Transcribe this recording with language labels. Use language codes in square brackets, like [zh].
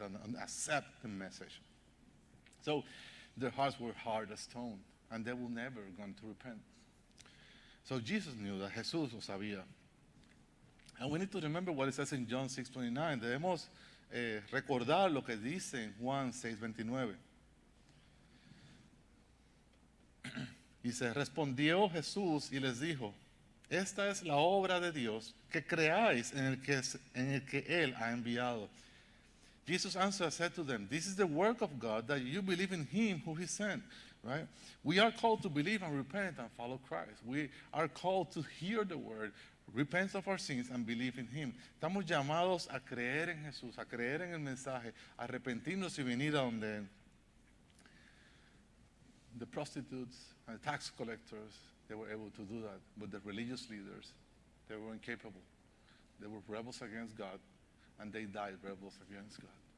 [en] And accept the message. So their hearts were hard as stone, and they were never going to repent. So Jesus knew that, [es] Jesús lo sabía. [en] And we need to remember what it says in John 6:29. [es] Debemos recordar lo que dice en Juan 6:29. Dice, respondió Jesús y les dijo, esta es la obra de Dios, que creáis en el que Él ha enviado. [en] Jesus answered and said to them, this is the work of God, that you believe in Him who He sent. Right? We are called to believe and repent and follow Christ. We are called to hear the word, repent of our sins and believe in Him. [es] Estamos llamados a creer en Jesús, a creer en el mensaje, a arrepentirnos y venir a donde Él. [en] The prostitutes and tax collectors, they were able to do that. But the religious leaders, they were incapable. They were rebels against God, and they died rebels against God.